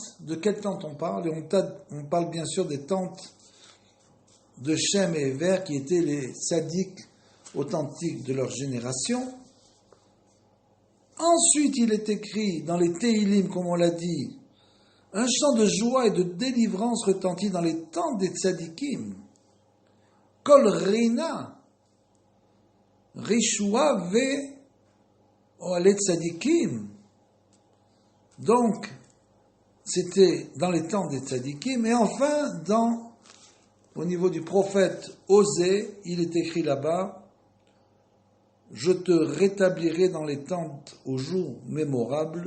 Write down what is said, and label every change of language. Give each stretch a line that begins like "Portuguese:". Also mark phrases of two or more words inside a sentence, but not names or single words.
French: De quelle tente on parle? Et on parle bien sûr des tentes de Shem et Ever, qui étaient les tzaddiks authentiques de leur génération. Ensuite, il est écrit dans les Teilim, comme on l'a dit, un chant de joie et de délivrance retentit dans les tentes des tzadikim.
Hebrew: קול רינה, ישועה באהלי צדיקים.
French: Donc, c'était dans les tentes des tzadikim. Et enfin, au niveau du prophète Osée, il est écrit là-bas, je te rétablirai dans les tentes au jour mémorable.